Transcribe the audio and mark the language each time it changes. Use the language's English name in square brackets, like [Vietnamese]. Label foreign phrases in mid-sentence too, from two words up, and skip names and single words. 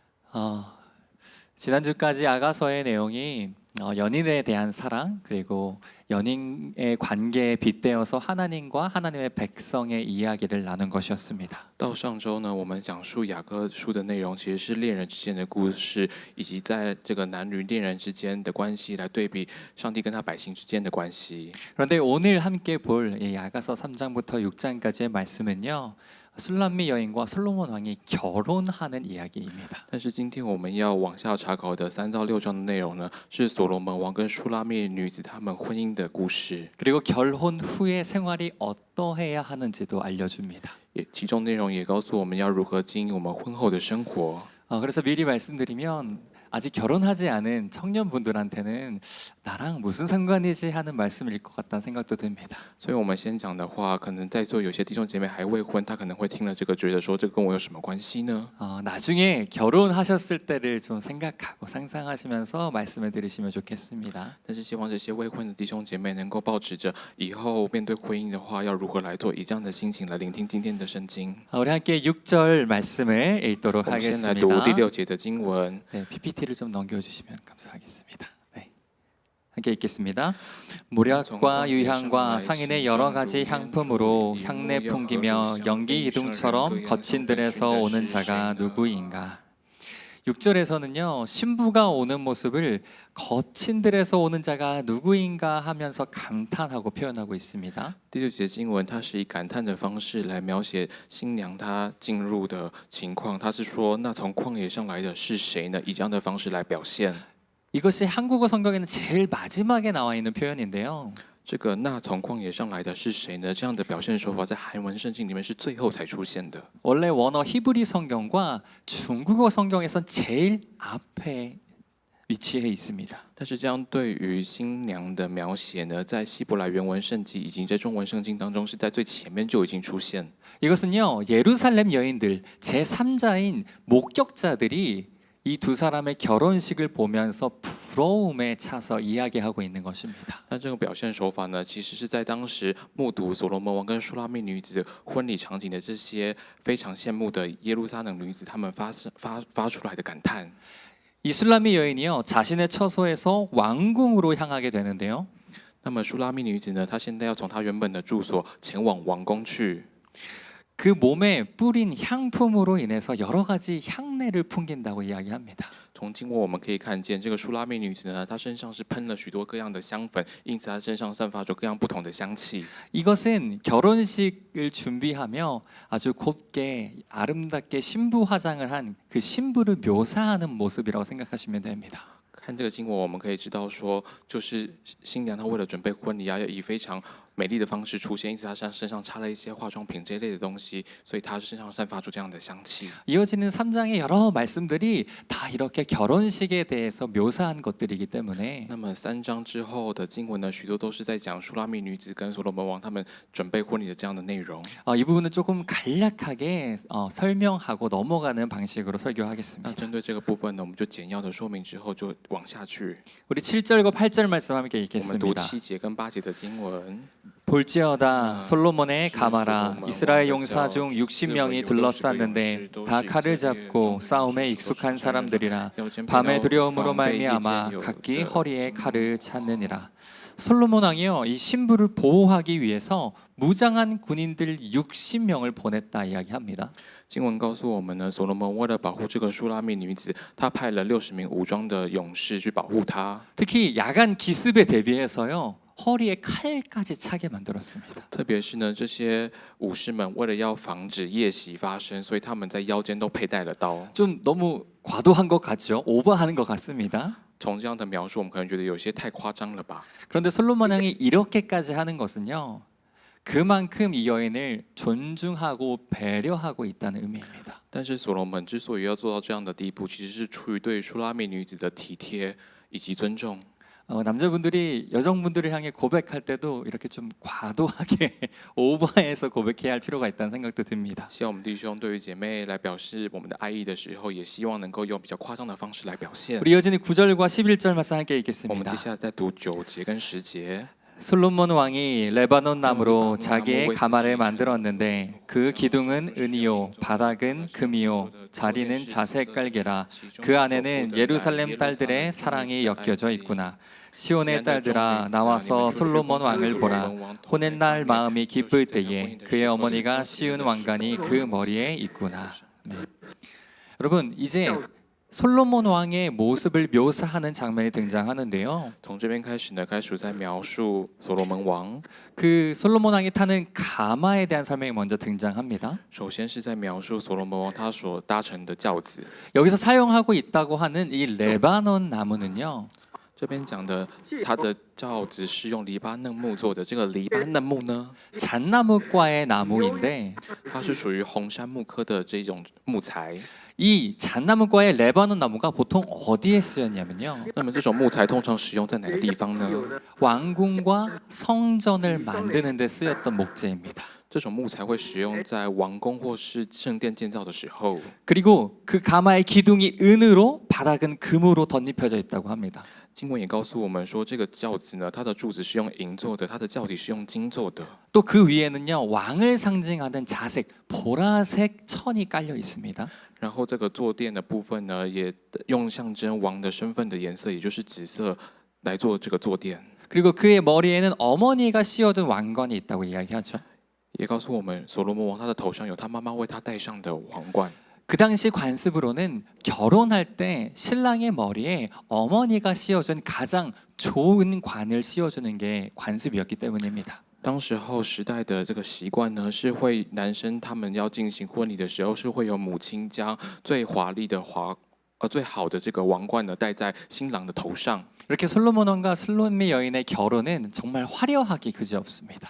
[Korean] 어, 지난주까지 아가서의 내용이 연인에 대한 사랑 그리고 연인의 관계에 빗대어서 하나님과 하나님의 백성의 이야기를 나눈 것이었습니다. [Chinese] 到上周呢，我们讲述雅各书的内容，其实是恋人之间的故事，以及在这个男女恋人之间的关系，来对比上帝跟他百姓之间的关系。 [Korean] 그런데 오늘 함께 볼 이 아가서 3장부터 6장까지의 말씀은요, 술람미 여인과 솔로몬 왕이 결혼하는 이야기입니다. [Chinese] 但是今天我们要往下查考的3到6章的内容呢，是所罗门王跟书拉密女子他们婚姻的故事， [Korean] 그리고 결혼 후의 생활이 어떠해야 하는지도 알려줍니다. [Chinese] 其中内容也告诉我们要如何经营我们婚后的生活。 [Korean] 그래서 미리 말씀드리면 아직 결혼하지 않은 청년분들한테는 나랑 무슨 상관이지 하는 말씀일 것 같다는 생각도 듭니다. [Chinese] 所以我们先讲的话，可能在座有些弟兄姐妹还未婚，他可能会听了这个，觉得说这个跟我有什么关系呢？ [Korean] 나중에 결혼하셨을 때를 좀 생각하고 상상하시면서 말씀을 들으시면 좋겠습니다. [Chinese] 但是希望这些未婚的弟兄姐妹能够保持着以后面对婚姻的话要如何来做，以这样的心情来聆听今天的圣经。 [Korean] 우리 함께 6절 말씀을 읽도록 [Chinese] 我们先来读第 [Korean] 하겠습니다. [Chinese] 6节的经文。 [Korean] 네, PPT를 좀 넘겨주시면 감사하겠습니다. 네. 함께 읽겠습니다. 모략과 유향과 상인의 여러 가지 향품으로 향내 풍기며 연기 기둥처럼 거친 들에서 오는 자가 누구인가? 6절에서는요, 신부가 오는 모습을 거친 들에서 오는 자가 누구인가 하면서 감탄하고 표현하고 있습니다. [Chinese] 第6节经文，它是以感叹的方式来描写新娘她进入的情况。她是说，那从旷野上来的是谁呢？以这样的方式来表现。 [Korean] 이것이 한국어 성경에는 제일 마지막에 나와 있는 표현인데요. [Chinese] 这个那从旷野上来的是谁呢？这样的表现手法在韩文圣经里面是最后才出现的。 [Korean] 원래 원어 히브리 성경과 중국어 성경에선 제일 앞에 위치해 있습니다. [Chinese] 但是这样对于新娘的描写呢，在希伯来原文圣经以及在中文圣经当中，是在最前面就已经出现。 [Korean] 이것은요, 예루살렘 여인들 제3자인 목격자들이 이 두 사람의 결혼식을 보면서 부러움에 차서 이야기하고 있는 것입니다. [Chinese] 那这个表现手法呢，其实是在当时目睹所罗门王跟书拉密女子婚礼场景的这些非常羡慕的耶路撒冷女子，她们发出来的感叹。 [Korean] 이슬람의 여인이요, 자신의 처소에서 왕궁으로 향하게 되는데요. [Chinese] 那么书拉密女子呢，她现在要从她原本的住所前往王宫去。 [Korean] 그 몸에 뿌린 향품으로 인해서 여러 가지 향내를 풍긴다고 이야기합니다. [Chinese] 从经文我们可以看见，这个书拉密女子呢，她身上是喷了许多各样的香粉，因此她身上散发出各样不同的香气。 [Korean] 이것은 결혼식을 준비하며 아주 곱게 아름답게 신부 화장을 한 그 신부를 묘사하는 모습이라고 생각하시면 됩니다. [Chinese] 看这个经文，我们可以知道说，就是新娘她为了准备婚礼，要以非常美丽的方式出现，因此她身上擦了一些化妆品这一类的东西，所以她身上散发出这样的香气。 [Korean] 이어지는 3장의 여러 말씀들이 다 이렇게 결혼식에 대해서 묘사한 것들이기 때문에 [Chinese] 那么3章之后的经文呢，许多都是在讲书拉密女子跟所罗门王他们准备婚礼的这样的内容。 [Korean] 이 부분은 조금 간략하게 설명하고 넘어가는 방식으로 [Chinese] 那 [Korean] 설교하겠습니다. [Chinese] 针对这个部分呢，我们就简要的说明之后就往下去。 [Korean] 우리 7절과 8절 말씀 함께 [Chinese] 我们读 [Korean] 읽겠습니다. [Chinese] 7节跟8节的经文。 [Korean] 볼지어다 솔로몬의 가마라 이스라엘 용사 중 60명이 둘러쌌는데 다 칼을 잡고 싸움에 익숙한 사람들이라 밤의 두려움으로 말미암아 각기 허리에 칼을 찾느니라. 솔로몬 왕이요, 이 신부를 보호하기 위해서 무장한 군인들 60명을 보냈다 이야기합니다. [Chinese] 经文告诉我们呢，所罗门为了保护这个书拉密女子，他派了60名武装的勇士去保护她。 [Korean] 특히 야간 기습에 대비해서요, 허리에 칼까지 차게 만들었습니다. [Chinese] 特别是呢，这些武士们为了要防止夜袭发生，所以他们在腰间都佩戴了刀。 [Korean] 좀 너무 과도한 것 같죠? 오버하는 것 같습니다. [Chinese] 从这样的描述，我们可能觉得有些太夸张了吧？ [Korean] 그런데 솔로몬 왕이 이렇게까지 하는 것은요, 그만큼 이 여인을 존중하고 배려하고 있다는 의미입니다. [Chinese] 但是所罗门之所以要做到这样的地步，其实是出于对书拉密女子的体贴以及尊重。 [Korean] 남자분들이 여성분들을 향해 고백할 때도 이렇게 좀 과도하게 오버해서 고백해야 할 필요가 있다는 생각도 듭니다. [Chinese] 希望我们弟兄对于姐妹来表示我们的爱意的时候，也希望能够用比较夸张的方式来表现。 [Korean] 우리 이어지는 9절과 11절 말씀 함께 [Chinese] 我们 [Korean] 읽겠습니다. [Chinese] 接下来再读9节跟10节。 [Korean] 솔로몬 왕이 레바논 나무로 자기의 가마를 만들었는데 그 기둥은 은이요 바닥은 금이요 자리는 자색 깔개라. 그 안에는 예루살렘 딸들의 사랑이 엮여져 있구나. 시온의 딸들아 나와서 솔로몬 왕을 보라. 혼인날 마음이 기쁠 때에 그의 어머니가 씌운 왕관이 그 머리에 있구나. 네. 여러분 이제 솔로몬 왕의 모습을 묘사하는 장면이 등장하는데요. [Chinese] 从这边开始呢，开始在描述所罗门王。 [Korean] 그 솔로몬 왕이 타는 가마에 대한 설명이 먼저 등장합니다. [Chinese] 首先是在描述所罗门王他所搭乘的轿子。 [Korean] 여기서 사용하고 있다고 하는 이 레바논 나무는요. [Chinese] 这边讲的，他的轿子是用黎巴嫩木做的。这个黎巴嫩木呢， [Korean] 잣나무과의 나무인데 [Chinese] 它是属于红杉木科的这种木材。 [Korean] 이 잣나무과의 레바논 나무가 보통 어디에 쓰였냐면요. [Chinese] 那么这种木材通常使用在哪个地方呢？ [Korean] 왕궁과 성전을 만드는 데 쓰였던 목재입니다. [Chinese] 这种木材会使用在王宫或是圣殿建造的时候。 [Korean] 그리고 그 가마의 기둥이 은으로 바닥은 금으로 덧입혀져 있다고 합니다. [Chinese] 经文也告诉我们说，这个轿子呢，它的柱子是用银做的，它的轿体是用金做的。 [Korean] 또 그 위에는요 왕을 상징하는 자색 보라색 천이 깔려 있습니다. [Chinese] 然后这个坐垫的部分呢，也用象征王的身份的颜色，也就是紫色来做这个坐垫。 [Korean] 그리고 그의 머리에는 어머니가 씌워둔 왕관이 있다고 이야기하죠. [Chinese] 也告诉我们，所罗门王他的头上有他妈妈为他戴上的王冠。 [Korean] 그 당시 관습으로는 결혼할 때 신랑의 머리에 어머니가 씌워준 가장 좋은 관을 씌워주는 게 관습이었기 때문입니다. [Chinese] 当时候时代的这个习惯呢，是会男生他们要进行婚礼的时候，是会有母亲将最华丽的最好的这个王冠呢戴在新郎的头上。 [Korean] 이렇게 솔로몬 왕과 슬로미 여인의 결혼은 정말 화려하기 그지없습니다.